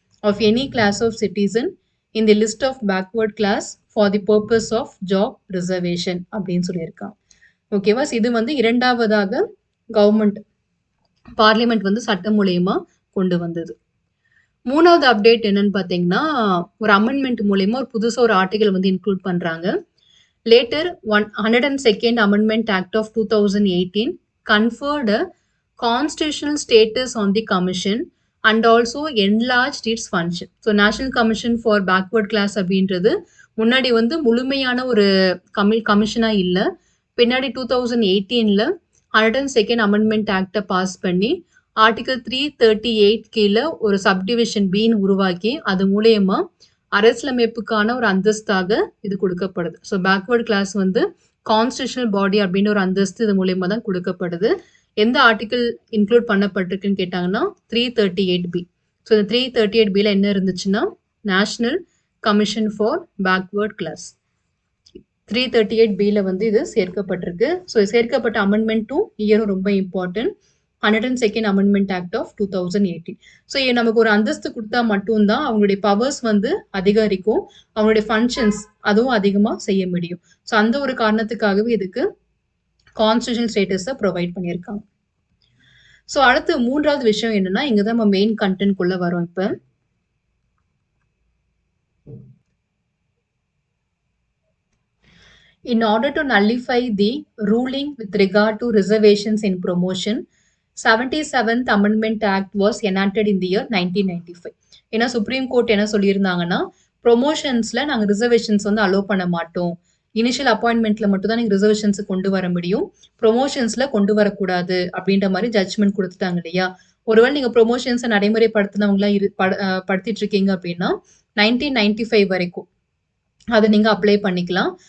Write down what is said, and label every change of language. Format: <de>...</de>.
<en>of any class of citizen in the list of backward class for the purpose of job reservation</en> <ta>அப்படின்னு சொல்லியிருக்காங்க. ஓகேவா. இது வந்து இரண்டாவதாக கவர்மெண்ட் பார்லிமெண்ட் வந்து சட்டம் மூலயமா கொண்டு வந்தது. மூணாவது அப்டேட் என்னன்னு பார்த்தீங்கன்னா, ஒரு அமெண்ட்மெண்ட் மூலயமா ஒரு புதுசாக ஒரு ஆர்டிகல் வந்து இன்க்ளூட் பண்றாங்க.</ta> <en>Later 102nd Amendment Act of 2018 conferred a constitutional status on the commission and also enlarged its function.</en> <ta>So National Commission for Backward Class அப்படின்றது முன்னாடி வந்து முழுமையான ஒரு கமிஷனா இல்லை. பின்னாடி 2018 102nd Amendment Act பாஸ் பண்ணி ஆர்டிகல் 338 கீழே ஒரு சப்டிவிஷன் பின்னு உருவாக்கி அது மூலயமா அரசியலமைப்புக்கான ஒரு அந்தஸ்தாக இது கொடுக்கப்படுது. ஸோ பேக்வர்ட் கிளாஸ் வந்து கான்ஸ்டியூஷனல் பாடி அப்படின்னு ஒரு அந்தஸ்து இது மூலயமா தான் கொடுக்கப்படுது. எந்த ஆர்டிகல் இன்க்ளூட் பண்ணப்பட்டிருக்குன்னு கேட்டாங்கன்னா 338B. ஸோ இந்த 338Bல என்ன இருந்துச்சுன்னா, national commission for backward class 338Bல வந்து இது சேர்க்கப்பட்டிருக்கு. ஸோ சேர்க்கப்பட்ட அமெண்ட்மெண்ட்டும் இயரும் ரொம்ப important. 102nd Amendment Act of 2018. So நமக்கு ஒரு அந்தஸ்து கொடுத்தா மட்டும்தான் அவங்களுடைய பவர்ஸ் வந்து அதிகரிக்கும், அவங்களுடைய ஃபங்க்ஷன்ஸ் அதுவும் அதிகமாக செய்ய முடியும். ஸோ அந்த ஒரு காரணத்துக்காகவே இதுக்கு கான்ஸ்டியூஷனல் ஸ்டேட்டஸை ப்ரொவைட் பண்ணியிருக்காங்க. ஸோ அடுத்து மூன்றாவது விஷயம் என்னன்னா, இங்கே தான் நம்ம மெயின் கண்டென்ட் குள்ள வரோம்.</ta> <en>இப்போ in order to nullify the ruling with regard to reservations in promotion, 77th Amendment Act was enacted in the year 1995.</en> <ta>ஏன்னா சுப்ரீம் கோர்ட் என்ன சொல்லியிருந்தாங்கன்னா, ப்ரொமோஷன்ஸ்ல நாங்கள் ரிசர்வேஷன்ஸ் வந்து அலோவ் பண்ண மாட்டோம், இனிஷியல் அப்பாயின்மெண்ட்ல மட்டும் தான் நீங்கள் ரிசர்வேஷன்ஸ் கொண்டு வர முடியும், ப்ரொமோஷன்ஸ்ல கொண்டு வரக்கூடாது அப்படின்ற மாதிரி ஜட்ஜ்மெண்ட் கொடுத்துட்டாங்க இல்லையா. ஒருவேளை நீங்க ப்ரொமோஷன்ஸ நடைமுறைப்படுத்தினவங்களா படுத்திட்டு இருக்கீங்க அப்படின்னா 1995 வரைக்கும் அத நீங்க அப்ளை பண்ணிக்கலாம்.</ta>